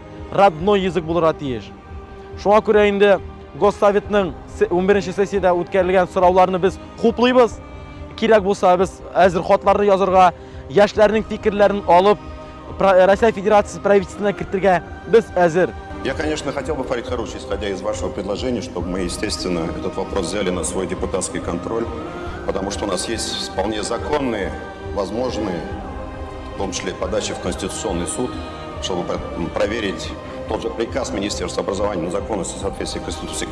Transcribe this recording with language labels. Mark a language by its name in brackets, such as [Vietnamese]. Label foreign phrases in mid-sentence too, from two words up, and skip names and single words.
[Russian] Родной язык [Tatar] булырга тиеш. Шуңа күрә инде Госсоветның 11-нче сессиядә үткәрелгән сорауларны без хуплыйбыз. Кирәк булса без әзер хатларны язырга, яшьләрнең фикерләрен алып, Россия Федерациясы правительствына кертергә без әзер. [Russian] Я, конечно, хотел бы, Фарид Харуч, исходя из вашего предложения, чтобы мы, естественно, этот вопрос взяли на свой депутатский контроль, потому что у нас есть вполне законные, возможные, в том числе подачи в Конституционный суд, чтобы проверить тот же приказ Министерства образования на законность и соответствие Конституции.